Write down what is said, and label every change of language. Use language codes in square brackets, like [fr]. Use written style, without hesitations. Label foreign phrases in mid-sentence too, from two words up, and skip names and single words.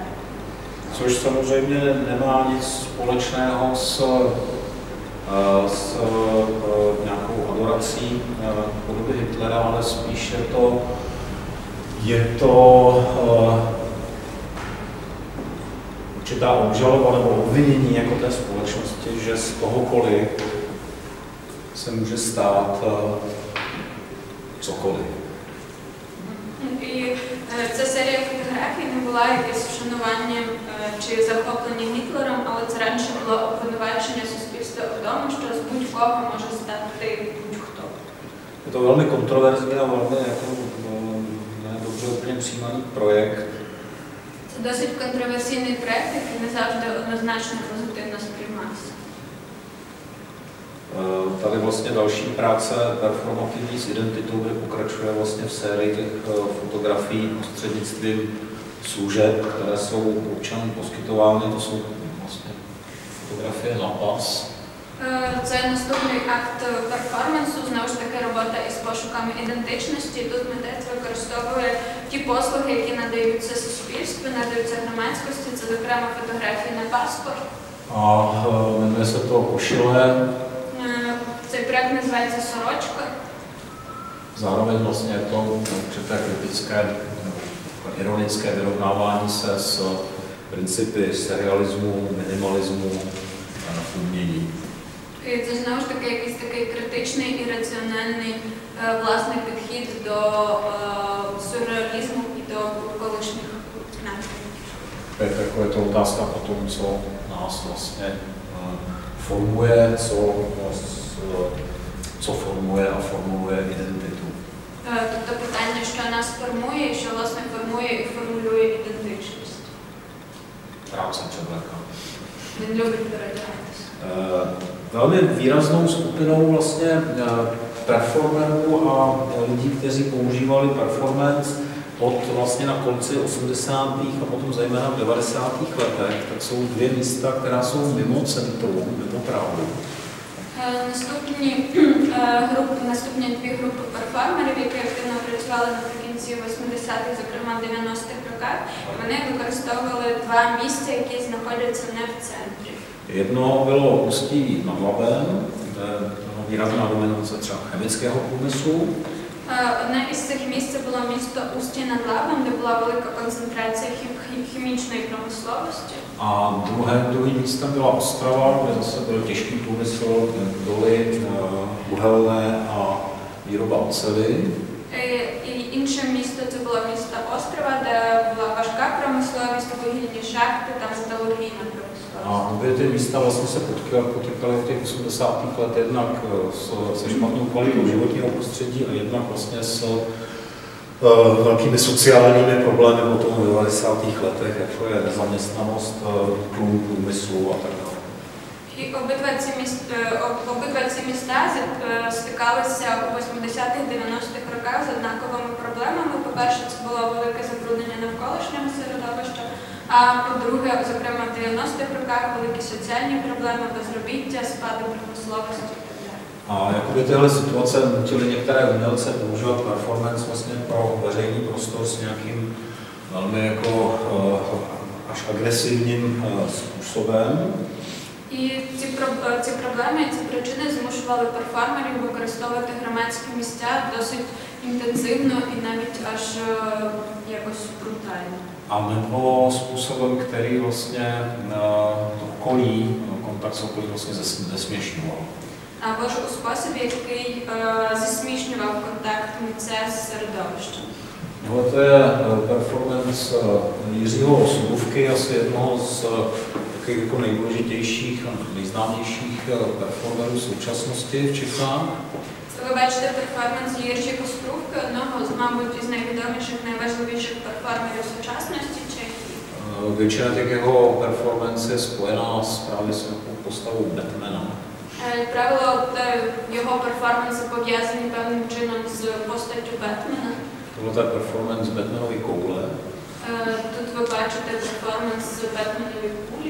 [cs] Což samozřejmě nemá nic společného s nějakou adorací podoby Hitlera, ale spíš je to určitá obžaloba nebo obvinění jako té společnosti, že z kohokoliv se může stát cokoliv. [uk] І ця серія фотографій не була якесь вшанування чи захоплення Гітлером, але це раніше було обвинувачення суспільства в тому, що з будь-кого може стати будь-хто. [cs] Je to velmi kontroverzní a velmi jako, ne dobře úplně přijímaný projekt. [uk] Це досить контроверсійний проєкт, який не завжди однозначно позитивно сприймався. [cs] Tady vlastně další práce performativní s identitou, kde pokračuje vlastně v sérii těch fotografií prostřednictvím služeb, které jsou občanům poskytovány. To jsou vlastně fotografie na pas. [uk] Це наступний акт перформансу, знову ж таки робота із пошуками ідентичності. Тут митець використовує ті послуги, які надаються суспільству, надаються громадськості, це зокрема фотографії на паспорт. [cs] A jmenuje se to Košile. [uk] Цей проект називається «Сорочка». [cs] Zároveň vlastně je to určité kritické, ironické vyrovnávání se s principy serialismu, minimalismu v umění. [uk] І це знову ж таки якийсь такий критичний і раціональний власний підхід до сюрреалізму і до колишніх напрямків. [cs] Jako je to otázka o tom, co nás vlastně formuje, co formuje a formuluje identitu. [uk] Тобто питання, що нас формує, що власне формує і формулює ідентичність. [cs] Rád se převlékám. [uk] Він любить передягатися. [cs] Velmi výraznou skupinou vlastně performerů a lidí, kteří používali performance od vlastně na konci 80. a potom zejména v 90. letech, tak jsou dvě místa, která jsou mimo centrum, mimo Prahu. [uk] Наступні дві групи перформерів, які активно працювали наприкінці 80-х, зокрема в 90-х роках, вони використовували два місця, які знаходяться не в центрі. [cs] Jedno bylo Ústí nad Labem, kde byla výrazná dominace třeba chemického průmyslu. [uk] Одне із цих місць було місто Устя над Лабом, де була велика концентрація хімічної промисловості. [cs] A druhým místem byla Ostrava, kde zase byl těžký průmysl, doly, uhelné a výroba oceli. [uk] І інше місто це було місто Острова, де була важка промисловість, вугільні шахти, там металургійна промисловість. [cs] A obě ty místa vlastně se potýkaly v těch 80. let jednak se špatnou kvalitou životního prostředí a jednak vlastně s velkými sociálními problémy potom v 90. letech, jako je nezaměstnanost, tlum průmyslu a tak dále. [uk] І обидва ці міста стикалися у 80-х, 90-х роках з однаковими проблемами. По-перше, це було велике забруднення навколишнього середовища, а по-друге, зокрема в 90-х роках, великі соціальні проблеми, безробіття, спади промисловості і так далі. [cs] A jakoby tyhle situace nutily některé umělce používat performance vlastně pro veřejný prostor s nějakým velmi jako až agresivním způsobem. [uk] І ці проблеми, ці причини змушували перформерів використовувати громадські місця досить інтенсивно і навіть аж якось брутально. [cs] A nebo způsobem, který vlastně okolí, kontakt s okolí vlastně zesměšňoval. [uk] Або ж у спосіб, який засмішнював контакт митця з середовищем. [cs] To je performance Jiřího Sobůvky, asi jednoho z takových jako nejdůležitějších a nejznámějších performerů současnosti v Čechách. [uk] Ви бачите перформанс Єрчика Струвки, одного з, мабуть, із найвідоміших, найважливіших перформерів сучасності Чехії. [cs] Většina těch jeho performance je spojená právě s postavou Batmana. [uk] Як правило, його перформанси пов'язані певним чином з постаттю Бетмена. [cs] Tohle je performance Batmanovy koule. [uk] Тут ви бачите перформанс з Бетменової кулі.